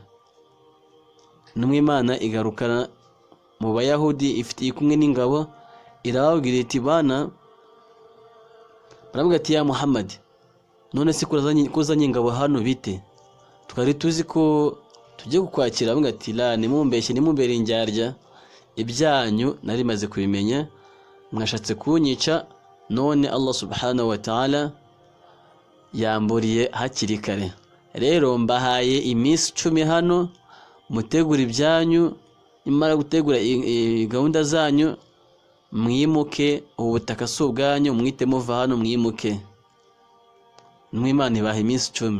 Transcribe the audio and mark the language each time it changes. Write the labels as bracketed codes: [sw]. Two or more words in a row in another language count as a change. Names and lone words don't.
[rw] Intumwa y'Imana igarukana mu bayahudi ifite kumwe n'ingabo, irababwira iti bana, baravuga ati [ar] يا محمد, [rw] none se kuzanye ingabo hano bite? Twari tuzi ko tujye kukwakira. Baravuga ati la, nimumbeshye, nimumbere indyarya, ibyanyu nari maze kubimenya, mwashatse kunyica, none Allah [ar] سبحانه وتعالى [rw] yamburiye hakiri kare. Rero mbahaye iminsi 10 hano, mutegura ibyanyu, nimara gutegura gahunda zanyu mwimuke, ubutaka si ubwanyu, mwite muva hano mwimuke. N'Imana ibaha iminsi 10.